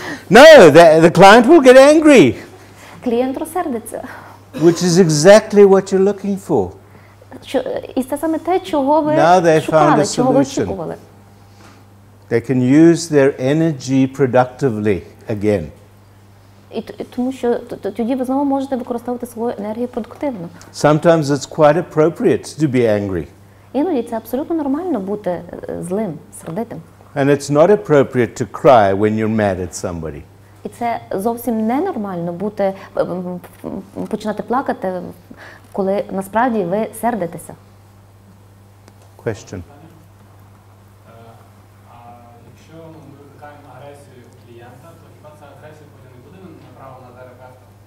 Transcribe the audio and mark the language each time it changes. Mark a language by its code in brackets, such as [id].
[en] No, the client will get angry, [uk] клієнт розсердиться. [en] which is exactly what you're looking for. [uk] І це саме те, чого ви [en] Now they found [uk] шукали, [en] a [uk] чого ви [en] solution. [uk] очікували. [en] They can use their energy productively again. [uk] І тому що тоді ви знову можете використовувати свою енергію продуктивно. [en] Sometimes it's quite appropriate to be angry. [uk] Іноді це абсолютно нормально бути злим, сердитим. [en] And it's not appropriate to cry when you're mad at somebody. [uk] І це зовсім ненормально бути, починати плакати, коли насправді ви сердитеся. [en] Question. [uk] А якщо ми викликаємо агресію у клієнта, то хіба ця агресія потім не буде направлена на терапевта?